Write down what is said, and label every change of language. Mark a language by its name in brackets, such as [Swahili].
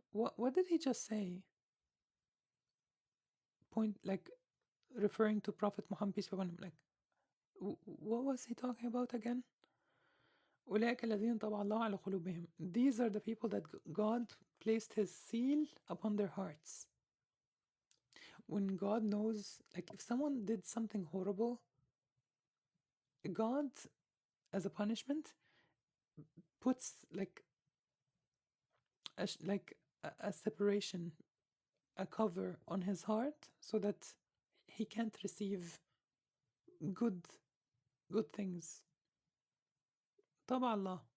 [English] What did he just say? Referring to Prophet Muhammad, peace be upon him, what was he talking about again? [Arabic] أولئك الذين طبع الله على قلوبهم. [English] These are the people that God placed His seal upon their hearts. When God knows, if someone did something horrible, God, as a punishment, puts a separation, a cover on his heart so that he can't receive good things. طبع Allah.